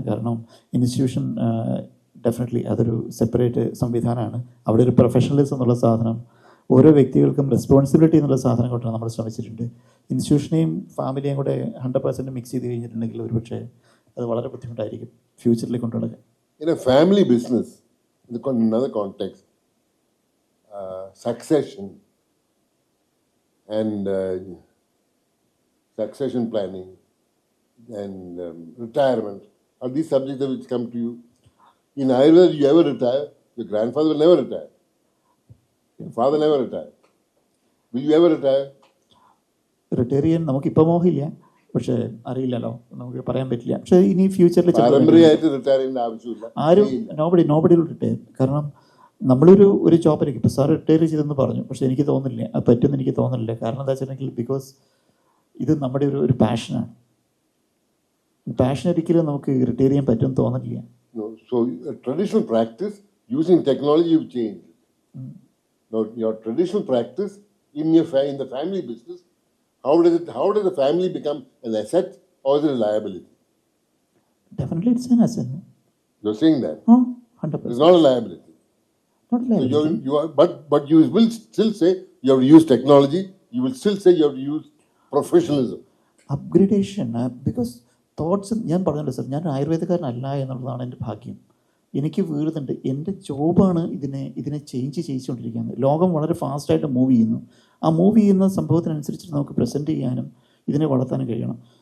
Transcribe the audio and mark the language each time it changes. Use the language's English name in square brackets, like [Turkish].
[Malayalam] കാരണം institution definitely അതൊരു separate സംവിധാനമാണ്. അവിടെ ഒരു പ്രൊഫഷണലിസം എന്നുള്ള സാധനം, ഓരോ വ്യക്തികൾക്കും റെസ്പോൺസിബിലിറ്റി എന്നുള്ള സാധനം കൊണ്ടാണ് നമ്മൾ ശ്രമിച്ചിട്ടുണ്ട്. ഇൻസ്റ്റിറ്റ്യൂഷനെയും ഫാമിലിയെയും കൂടെ 100% മിക്സ് ചെയ്ത് കഴിഞ്ഞിട്ടുണ്ടെങ്കിൽ ഒരുപക്ഷെ അത് വളരെ ബുദ്ധിമുട്ടായിരിക്കും ഫ്യൂച്ചറിൽ കൊണ്ടുപോകാൻ. [English] In a family business, in another context, succession and succession planning and retirement are these subjects which come to you. In Ayurveda, you ever retire? Your grandfather will never retire. Your father never retired. Will you ever retire? [Malayalam] Retire ചെയ്യാൻ നമുക്കിപ്പോൾ മോഹമില്ല, പക്ഷേ അറിയില്ലല്ലോ, നമുക്ക് പറയാൻ പറ്റില്ല. പക്ഷേ ഇനി ഫ്യൂച്ചറിൽ പാരമ്പര്യമായിട്ട് റിട്ടയർ ചെയ്യേണ്ട ആവശ്യമില്ല. ആരും [English] Nobody will retire. [Malayalam] കാരണം നമ്മളൊരു ജോബിലേക്ക് ഇപ്പോൾ സാർ റിട്ടയർ ചെയ്തെന്ന് പറഞ്ഞു, പക്ഷേ എനിക്ക് തോന്നുന്നില്ല അത് പറ്റുമെന്ന്. എനിക്ക് തോന്നുന്നില്ല. കാരണം എന്താ വെച്ചിട്ടുണ്ടെങ്കിൽ ബിക്കോസ് ഇത് നമ്മുടെ ഒരു പാഷനാണ്. പാഷൻ ഒരിക്കലും നമുക്ക് റിട്ടയർ ചെയ്യാൻ പറ്റുമെന്ന് തോന്നുന്നില്ല. [English] No, so traditional practice using technology you've changed. Now your traditional practice in the family business, how does the family become an asset or is it a liability? Definitely it's an asset. You're saying that? Oh, 100%. It's not a liability. Not a liability. So but you will still say you have to use technology. You will still say you have to use professionalism. Upgradation, because [Malayalam] thoughts ഞാൻ പറഞ്ഞല്ലോ sir, ഞാൻ ആയുർവേദക്കാരനല്ല എന്നുള്ളതാണ് എൻ്റെ ഭാഗ്യം. എനിക്ക് വീഴുന്നുണ്ട്. എൻ്റെ ജോബാണ് ഇതിനെ ചേഞ്ച് ചെയ്തുകൊണ്ടിരിക്കുന്നത്. ലോകം വളരെ ഫാസ്റ്റായിട്ട് മൂവ് ചെയ്യുന്നു. ആ മൂവ് ചെയ്യുന്ന സംഭവത്തിനനുസരിച്ച് നമുക്ക് പ്രസൻറ്റ് ചെയ്യാനും ഇതിനെ വളർത്താനും കഴിയണം.